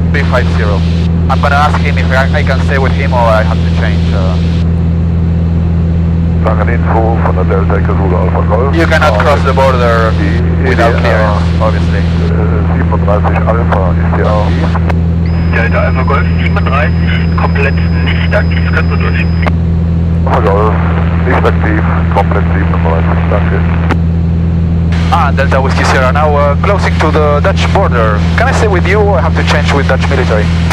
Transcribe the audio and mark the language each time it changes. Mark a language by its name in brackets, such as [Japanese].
[English] I'm gonna ask him if I can stay with him or I have to change. [German] Info von der Delta Echo Zulu Alpha Golf. [English] You cannot cross the border without clearance, obviously. [German] 37 Alpha ist hier aktiv. Delta Alpha Golf 37, komplett nicht aktiv, können Sie durch. Alpha Golf, nicht aktiv, komplett 37, danke. [English] Ah, Delta Whiskey Sierra, now closing to the Dutch border. Can I stay with you or I have to change with Dutch military?